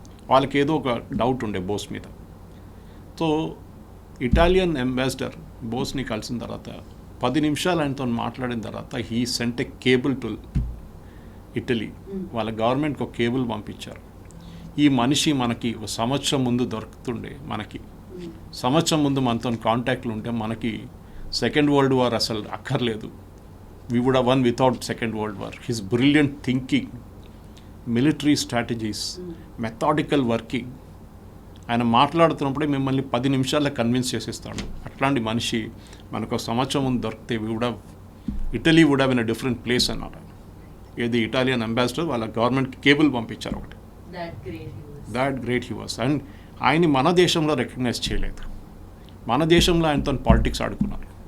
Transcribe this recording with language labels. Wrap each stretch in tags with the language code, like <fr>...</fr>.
<te>వాళ్ళకి ఏదో ఒక డౌట్ ఉండే బోస్ మీద. సో ఇటాలియన్ అంబాసిడర్ బోస్ని కలిసిన తర్వాత 10 నిమిషాలు ఆయనతో మాట్లాడిన తర్వాత</te> <en>He sent a cable to Italy.</en> <te>వాళ్ళ గవర్నమెంట్కి ఒక కేబుల్ పంపించారు. ఈ మనిషి మనకి ఒక సంవత్సరం ముందు దొరుకుతుండే, మనకి సంవత్సరం ముందు మనతో కాంటాక్ట్లు ఉంటే మనకి సెకండ్ వరల్డ్ వార్ అసలు అక్కర్లేదు,</te> <en>we would have won without Second World War. His brilliant thinking, military strategies, methodical working.</en> <te>ఆయన మాట్లాడుతున్నప్పుడే మిమ్మల్ని 10 నిమిషాల్లో కన్విన్స్ చేసేస్తాడు. అట్లాంటి మనిషి మనకు ఒక సంవత్సరం ముందు దొరికితే Italy</te> <en>would have in a different place</en> <te>అన్నారు. ఏది ఇటాలియన్ అంబాసిడర్ వాళ్ళ గవర్నమెంట్కి కేబుల్ పంపించారు ఒకటి.</te> <en>That great he was.</en> <te>And ఆయన్ని మన దేశంలో రికగ్నైజ్ చేయలేదు. మన దేశంలో ఆయనతో పాలిటిక్స్ ఆడుకున్నారు.</te>